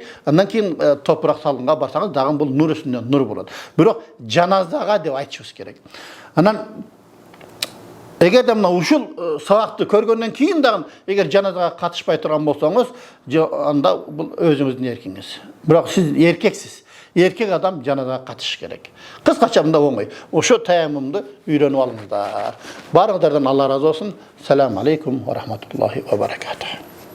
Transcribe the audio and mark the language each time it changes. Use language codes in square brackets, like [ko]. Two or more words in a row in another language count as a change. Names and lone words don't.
[ky] Андан кийин топурак салганга барсаңыз, дагы бул нур үстүнөн нур болот. Бирок жаназага деп айтышыбыз керек. Анан эгерде мына ушул сабакты көргөндөн кийин дагы эгер жаназага катышпай турган болсоңуз, анда бул өзүңүздүн эркиңиз. Бирок сиз эркексиз. Erkek adam janazага катышыш керек. Кыскача мында оңой. Ошо таяммумду үйрөнүп алыңыздар. Баарыңыздардан Алла разы болсун. [ar] سلام عليكم و رحمة الله و بركاته.